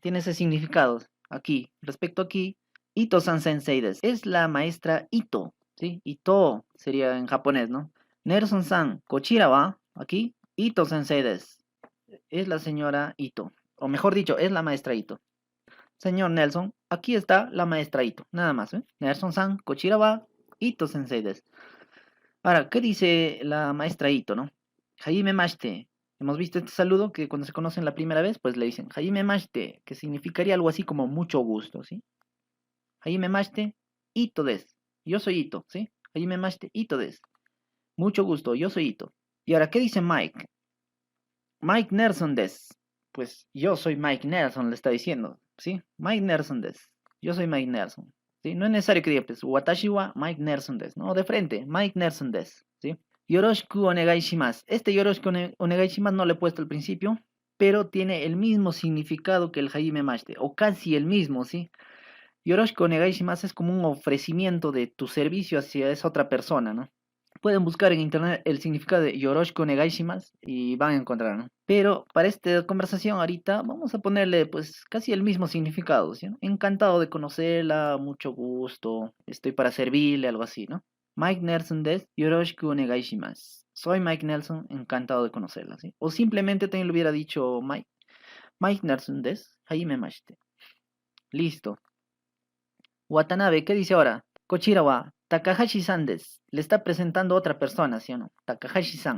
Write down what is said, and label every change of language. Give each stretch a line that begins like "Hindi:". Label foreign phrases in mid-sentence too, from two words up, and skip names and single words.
Spanish: Tiene ese significado, aquí, respecto aquí,
Japanese: Ito-san sensei des,
Spanish: es la maestra Ito, ¿sí? Ito sería en japonés, ¿no?
Japanese: Nelson-san, Kochira wa,
Spanish: aquí,
Japanese: Ito sensei des,
Spanish: es la señora Ito, o mejor dicho, es la maestra Ito. Señor Nelson, aquí está la maestra Ito, nada más, ¿eh?
Japanese: Nelson-san, Kochira wa, Ito sensei des.
Spanish: Ahora, ¿qué dice la maestra Ito, no?
Japanese: Hajime mashite.
Spanish: Hemos visto este saludo que cuando se conocen la primera vez, pues le dicen
Japanese: Hajime mashite,
Spanish: que significaría algo así como mucho gusto, ¿sí?
Japanese: Hajime mashite,
Spanish: Ito des. Yo soy Ito, ¿sí?
Japanese: Hajime mashite,
Spanish: Ito des. Mucho gusto, yo soy Ito. Y ahora, ¿qué dice Mike? Mike Nelson des. Pues yo soy Mike Nelson, le está diciendo, ¿sí? Mike Nelson des. Yo soy Mike Nelson. ¿Sí? No es necesario que diga, pues,
Japanese: Watashi wa Mike Nelson des.
Spanish: No, de frente, Mike Nelson des. ¿Sí?
Japanese: Yoroshiku onegai shimasu.
Spanish: Este
Japanese: Yoroshiku onegai shimasu
Spanish: no le he puesto al principio, pero tiene el mismo significado que el
Japanese: Hajime Mashite,
Spanish: o casi el mismo, ¿sí?
Japanese: Yoroshiku onegai shimasu
Spanish: es como un ofrecimiento de tu servicio hacia esa otra persona, ¿no? Pueden buscar en internet el significado de
Japanese: Yoroshiku onegai shimasu
Spanish: y van a encontrar, ¿no? Pero para esta conversación ahorita vamos a ponerle pues casi el mismo significado, ¿sí? Encantado de conocerla, mucho gusto, estoy para servirle, algo así, ¿no?
Japanese: Mike Nelson des, Yoroshiku onegai shimasu.
Spanish: Soy Mike Nelson, encantado de conocerla, ¿sí? O simplemente también le hubiera dicho Mike Nelson des,
Japanese: Hajime mashite.
Spanish: Listo. Watanabe, ¿qué dice ahora?
Japanese: Kochira wa Takahashi-san des.
Spanish: Le está presentando a otra persona, ¿sí o no? Takahashi-san.